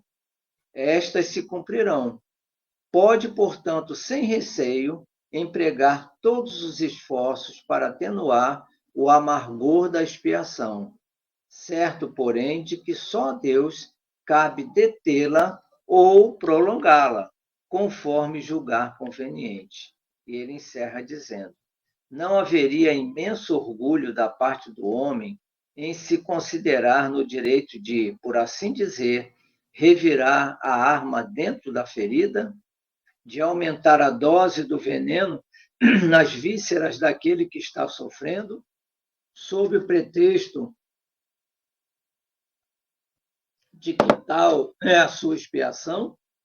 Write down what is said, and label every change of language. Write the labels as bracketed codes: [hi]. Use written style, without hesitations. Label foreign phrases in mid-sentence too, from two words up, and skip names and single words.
[pt] Estas se cumprirão. Pode, portanto, sem receio, empregar todos os esforços para atenuar o amargor da expiação, certo, porém, de que só a Deus cabe detê-la ou prolongá-la, conforme julgar conveniente. E ele encerra dizendo: não haveria imenso orgulho da parte do homem em se considerar no direito de, por assim dizer, revirar a arma dentro da ferida, de aumentar a dose do veneno nas vísceras daquele que está sofrendo, sob o pretexto de que tal é a sua expiação?